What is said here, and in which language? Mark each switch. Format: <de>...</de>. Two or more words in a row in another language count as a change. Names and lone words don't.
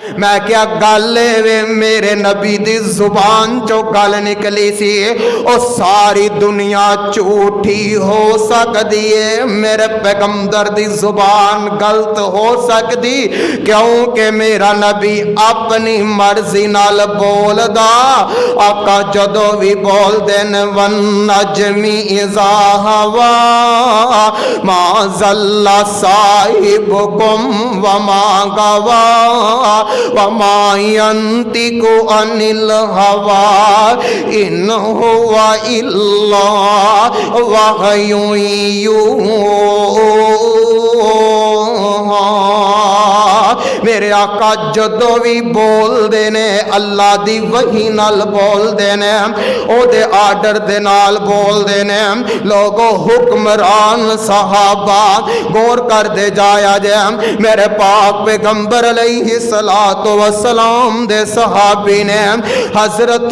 <pa>میں کیا گل وے میرے نبی دی زبان چوں گل نکلی سی او ساری دنیا جھوٹی ہو سکدی ہے، میرے پیغمبر دی زبان غلط ہو سکدی کیونکہ میرا نبی اپنی مرضی نال بولدا. آقا جدوں وی بولدے نے</pa> <ar>والنجم إذا هوى ما ضل صاحبكم وما غوى وما ينطق عن الهوى إن هو إلا وحي يوحى.</ar> <pa>میرے آقا جدوں وی بولتے نے اللہ دی وحی نال بولتے نے، اوہدے آرڈر دے نال بولتے نے. لوگو حکمران صحابہ غور کردے جایا جے میرے پاک پیغمبر</pa> <ar>عليه الصلاة والسلام</ar> <pa>دے صحابی نے حضرت</pa>